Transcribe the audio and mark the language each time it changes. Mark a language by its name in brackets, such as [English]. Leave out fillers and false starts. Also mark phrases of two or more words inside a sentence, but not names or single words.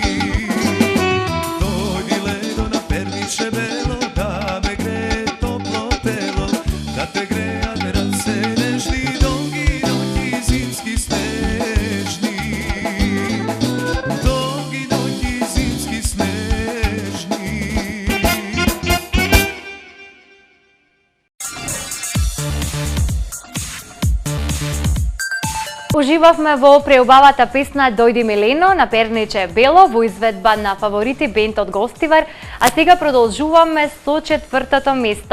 [Macedonian] Дојди Лено на перниче бело, да ме гре топло тело, да те греја те да се нешти долги ноќи зимски снежни. Долги ноќи зимски снежни. Уживавме во преубавата песна Дојди Милено на Перниче Бело во изведба на фаворити бенд од Гостивар, а сега продолжуваме со четвртото место.